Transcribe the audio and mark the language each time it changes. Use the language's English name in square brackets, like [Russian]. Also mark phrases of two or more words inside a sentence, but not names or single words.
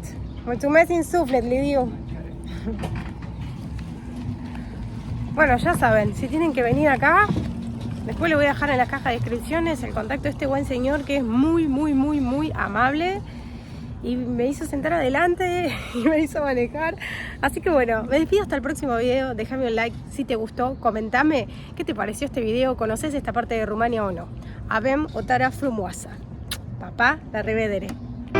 [Romanian] Mulțumesc în suflet, Lidiu. [Spanish] Bueno, ya saben, si tienen que venir acá, Después le voy a dejar en la caja de descripciones el contacto de este buen señor que es muy amable. Y me hizo sentar adelante y me hizo manejar. Así que bueno, me despido hasta el próximo video. Déjame un like si te gustó. Comentame qué te pareció este video. ¿Conoces esta parte de Rumania o no? [Romanian] Avem o tara frumoasa. Papá, la revedere.